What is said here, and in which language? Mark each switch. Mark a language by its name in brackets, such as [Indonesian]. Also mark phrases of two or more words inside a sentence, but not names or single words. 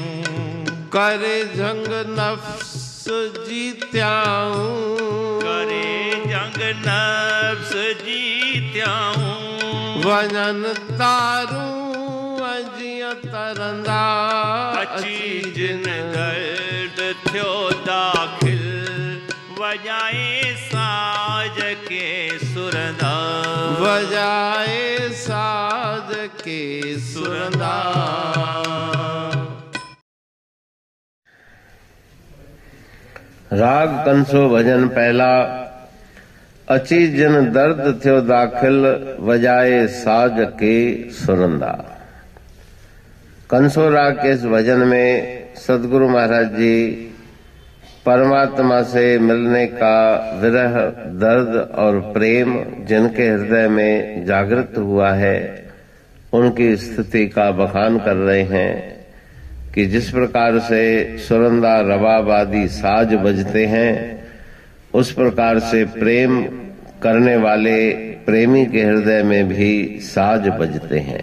[Sindhi] करे जंग नफ्स जीत्याऊं, करे जंग नफ्स जीत्याऊं। वजन तारूं अजिया तरंदा। अची जिन दर्द थ्यो दाखिल वजाए साज के सुरंदा। वजाए साज के सुरंदा। राग कंसो भजन पहला अची जिन दर्द थियो दाखिल वजाए साज के सुरंदा। [Hindi] कंसो राग के इस भजन में सदगुरु महाराज जी परमात्मा से मिलने का विरह, दर्द और प्रेम जिनके हृदय में जागृत हुआ है उनकी स्थिति का बखान कर रहे हैं कि जिस प्रकार से सुरंदा, रबाब आदि साज बजते हैं उस प्रकार से प्रेम करने वाले प्रेमी के हृदय में भी साज बजते हैं।